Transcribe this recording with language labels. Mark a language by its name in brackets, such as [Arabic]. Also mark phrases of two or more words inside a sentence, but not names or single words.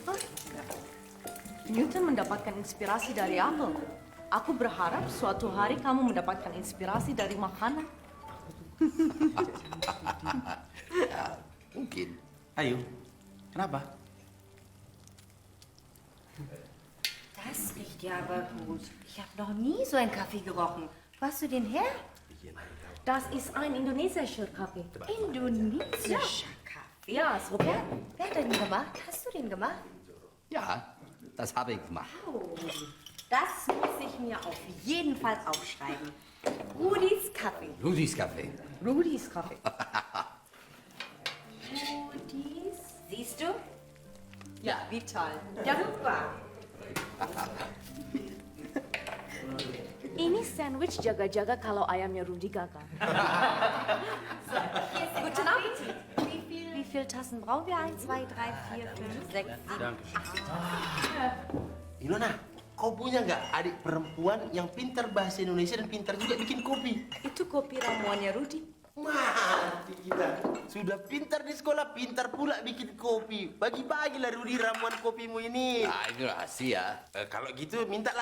[Indonesian] Newton mendapatkan inspirasi dari apel. Aku berharap suatu hari kamu mendapatkan inspirasi dari makanan. Ya, mungkin. Ayu, kenapa? [German] Das riecht ja aber gut. Ich habe noch nie so einen Kaffee gerochen. Wo hast du den her? Das ist ein indonesischer Kaffee. Indonesischer Kaffee? Ja, so Wer hat den gemacht? Hast du den gemacht? Ja, das habe ich gemacht. Oh, das muss ich mir auf jeden Fall aufschreiben. Rudis Kaffee. Rudis Kaffee. Rudis Kaffee. Rudis. Siehst du? Ja, wie toll. Ja, super. [Indonesian] Ini sandwich jaga-jaga kalau ayamnya Rudi kakak. [German] Guten Appetit. Wie viele Tassen brauchen wir? 1, 2, 3, 4, 5, 6, 7, 8. [Indonesian] Ilona, kau punya nggak adik perempuan yang pintar bahasa Indonesia dan pintar juga bikin kopi? Itu kopi ramuannya Rudi. Mati kita. Sudah pintar di sekolah, pintar pula bikin kopi. Bagi-bagilah Rudi ramuan kopimu ini. Nah, ini rahasia. Kalau gitu mintalah.